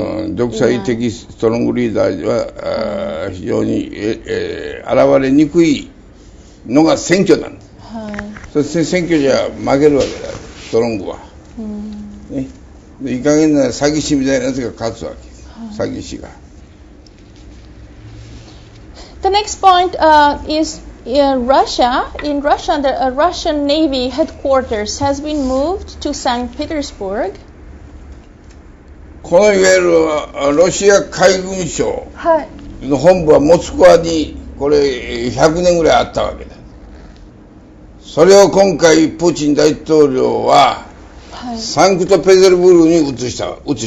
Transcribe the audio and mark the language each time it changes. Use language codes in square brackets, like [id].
[ja] 独裁的ストロングリーダーは非常に、現れにくいのが選挙なの、そして選挙じゃ負けるわけだ、ストロングは、ね、でいい加減な詐欺師みたいなやつが勝つわけ、詐欺師が。 [en] The next point is in Russia. In Russia, the Russian Navy headquarters has been moved to St. Petersburg. [ja] このいわゆるロシア海軍省の本部はモスクワにこれ100年ぐらいあったわけだ。それを今回プーチン大統領は、サンクトペテルブルクに移したわけ。